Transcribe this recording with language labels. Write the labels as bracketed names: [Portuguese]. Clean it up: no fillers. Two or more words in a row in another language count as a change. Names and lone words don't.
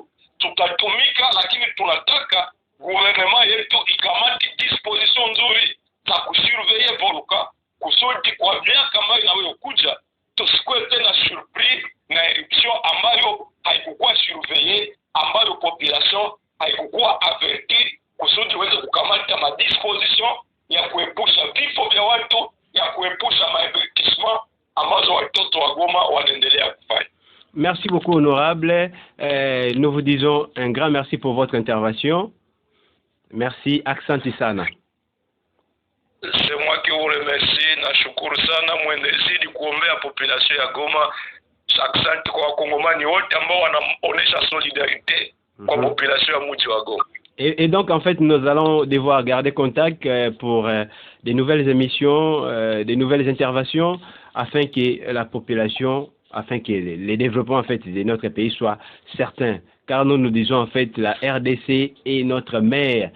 [Swahili] Tutatumika, lakini tunataka gouvernement yetu ikamati disposition nzuri za kusurveiller volcan kusudi kwa miaka ambayo inayokuja tusikuwe tena surprise na eruption ambayo haikukuwa surveiller, ambayo population haikukuwa averti, kusudi weze kukamata madisposition ya kuepusha vifo vya watu, ya kuepusha maevertissement ambazo watoto wa Goma wanaendelea kufanya. [French] Merci beaucoup, honorable. Nous vous disons un grand merci pour votre intervention. Merci, [Swahili] asante sana. [French] C'est moi qui vous remercie. [Swahili] Nashukuru sana, mwendezidi kuombea population ya Goma. Asante kwa wakongomani wote ambao wanaonesha solidarité kwa population ya mji wa Goma. [French] Et donc, en fait, nous allons devoir garder contact pour des nouvelles émissions, des nouvelles interventions, afin que la population, afin que les développements en fait, de notre pays soient certains. Car nous disons, en fait, la RDC est notre mère.